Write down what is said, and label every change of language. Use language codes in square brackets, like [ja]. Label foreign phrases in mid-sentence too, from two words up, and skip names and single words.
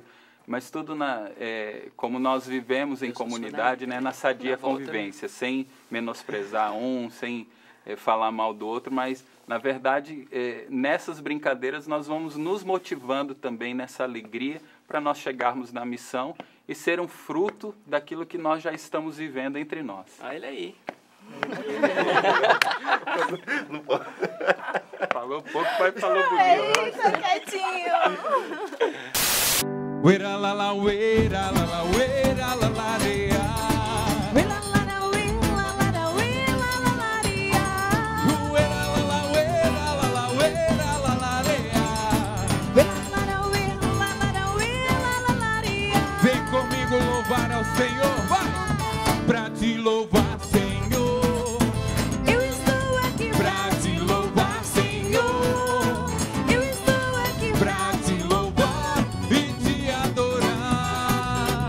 [pt] Mas tudo como nós vivemos em comunidade, né, na sadia convivência, sem menosprezar um, sem falar mal do outro, mas, na verdade, nessas brincadeiras nós vamos nos motivando também nessa alegria para nós chegarmos na missão e ser um fruto daquilo que nós já estamos vivendo entre nós. Ah, ele aí. Falou pouco, mas falou bonito. Eita, quietinho. Uera la la, uera la la, uera la la rea. Uera la la, uera la la, uera la la rea. Uera la la, uera la la, uera la la rea. Uera la la, uera la la, uera la la rea. Vem comigo louvar ao Senhor, vai! Pra te louvar, Senhor. Eu estou aqui Pra te louvar, Senhor. Eu estou aqui Pra te louvar e te adorar.